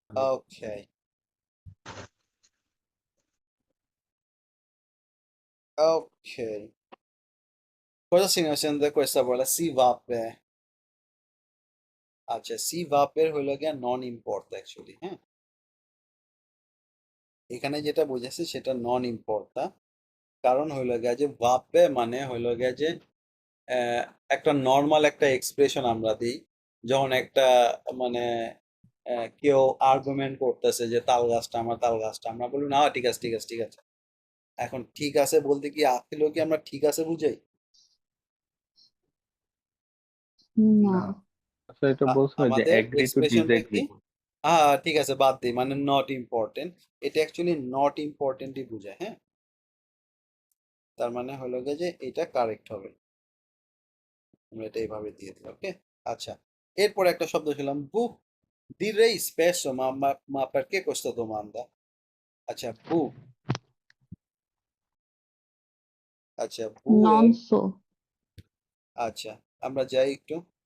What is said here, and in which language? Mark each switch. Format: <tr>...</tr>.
<it>ওকে ওকে, cosa significa da questa parola si va bene?</it> <bn>আচ্ছা</bn> <it>si va bene</it> <bn>হলো গিয়া নন import actually, হ্যাঁ? এখানে যেটা বুঝেছি সেটা নন ইম্পর্টা, কারণ হইলো গিয়া যে ভাববে মানে হইলো গিয়া যে আহ, একটা নর্মাল একটা এক্সপ্রেশন আমরা দিই যখন একটা মানে কেউ আর্গুমেন্ট করতেছে যে তাল গাছটা আমার, তাল গাছটা আমরা বলি না ঠিক আছে ঠিক আছে ঠিক আছে। এখন ঠিক আছে বলতে কি আসলেও কি আমরা ঠিক আছে বুঝাই? না। না, আসলে এটা বলছো না যে আমাদের অ্যাগ্রি টু এক্সপ্রেশনটা কি? ডিসএগ্রি। হ্যাঁ ঠিক আছে বাদ দিই, মানে নট ইম্পর্টেন্ট। এটা অ্যাকচুয়ালি নট ইম্পর্টেন্টই বোঝায়, হ্যাঁ। তার মানে হলো গিয়ে যে এটা কারেক্ট হবে, আমরা এটা এইভাবে দিয়ে দিই, ওকে। আচ্ছা, এরপর একটা শব্দ ছিলাম বু।</bn> <it>Direi spesso, ma perché questa domanda?</it> <bn>আচ্ছা বু, আচ্ছা বু</bn> <it>Non</it> <bn>এর</bn> <it>so.</it> <bn>আচ্ছা আমরা যাই একটু।</bn>